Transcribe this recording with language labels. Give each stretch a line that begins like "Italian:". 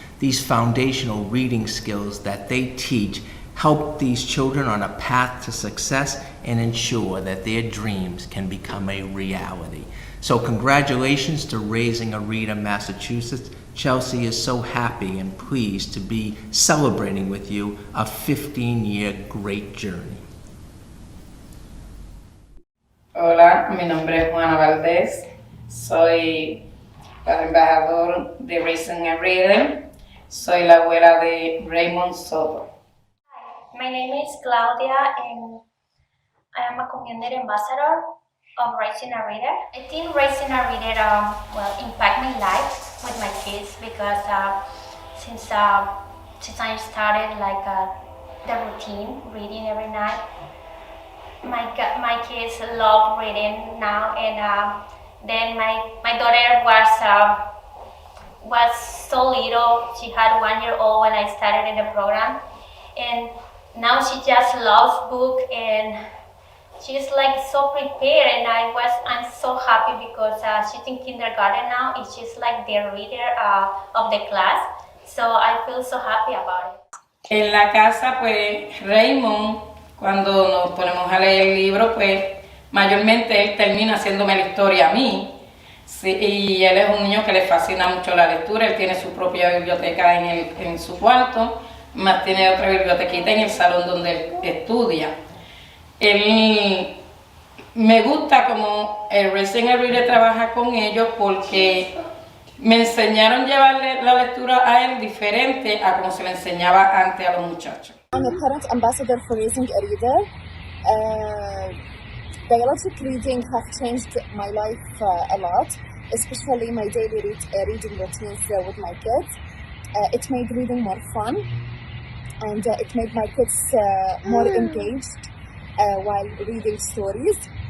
English: These foundational reading skills that they teach help these children on a path to success and ensure that their dreams can become a reality. So congratulations to Raising a Reader Massachusetts. Chelsea is so happy and pleased to be celebrating with you a 15-year great journey.
Spanish: Hola, mi nombre es Juana Valdés. Soy el embajador de Raising a Reader. Soy la abuela de Raymond Soto.
English: Hi, my name is Claudia and I am a community ambassador of Raising a Reader. I think Raising a Reader impact my life with my kids because since I started the routine, reading every night, my kids love reading now, and then my daughter was so little. She had 1 year old when I started in the program, and now she just loves book and she's like so prepared, and I'm so happy because she's in kindergarten now and she's like the reader of the class, so I feel so happy about it.
Spanish: En la casa, pues Raymond, cuando nos ponemos a leer el libro, pues mayormente él termina haciéndome la historia a mí. Sí, y él es un niño que le fascina mucho la lectura. Él tiene su propia biblioteca en su cuarto, más tiene otra bibliotequita en el salón donde él estudia. Él me gusta como el Raising a Reader trabaja con ellos porque me enseñaron a llevarle la lectura a él diferente a como se le enseñaba antes a los muchachos.
English: I'm a parent ambassador for Raising a Reader. Dialogic reading have changed my life a lot, especially my daily reading routines with my kids. It made reading more fun, and it made my kids more engaged while reading stories.